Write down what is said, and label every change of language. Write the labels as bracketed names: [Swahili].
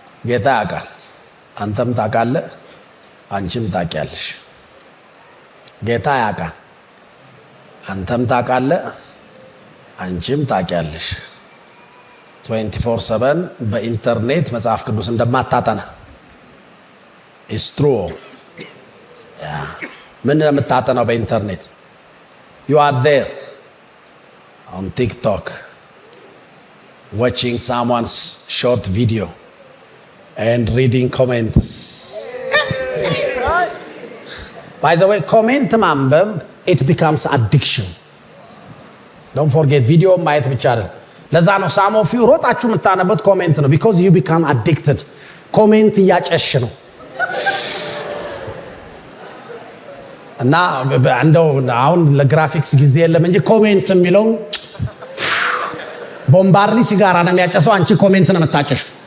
[Amharic] ጌታ ያውቃል፣ አንተም ታውቃለህ፣ አንቺም ታውቂያለሽ። ጌታ ያውቃል፣ አንተም ታውቃለህ፣ አንቺም ታውቂያለሽ። 24/7 በኢንተርኔት መጽሐፍ ቅዱስ እንደማታጠና [English] is true። [Amharic] ምን የምታጠናው በኢንተርኔት? [English] you are there on TikTok watching someone's short video and reading comments. By the way, comment [Amharic] ማንበብ [English] it becomes addiction. Don't forget video [Amharic] ማየት ብቻ አይደለም። ለዛ ነው [English] some of you [Amharic] ሮጣችሁ የምታነቡት ኮሜንት ነው [English] because you become addicted። [Amharic] ኮሜንት እያጨሽ ነው እና እንደው አሁን ለግራፊክስ ጊዜ የለም እንጂ ኮሜንት የሚለው ቦምባርሊ ሲጋራ ነው የሚያጨሰው። አንቺ ኮሜንት ነው የምታጨሽ።